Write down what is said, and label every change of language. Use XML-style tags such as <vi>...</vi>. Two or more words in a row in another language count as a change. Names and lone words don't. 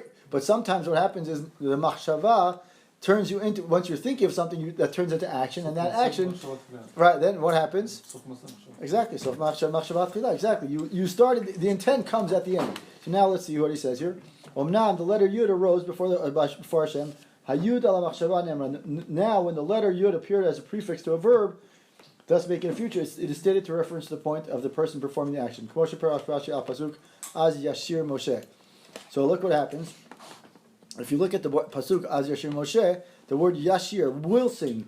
<en>But sometimes what happens is the machshava turns you into, once you're thinking of something that turns into action, and that action, right? Then what happens? Exactly. So exactly. You started. The intent comes at the end. So now let's see what he says here. Omnam, the letter Yud arose before Hashem.</en> <he>היו"ד עלה מחשבה נאמרה.</he> <en>Now, when the letter Yud appeared as a prefix to a verb, thus making a future, it is stated to reference the point of the person performing the action. So look what happens. If you look at the pasuk</en> <he>אז ישיר משה,</he> <en>the word Yashir, will sing.</en>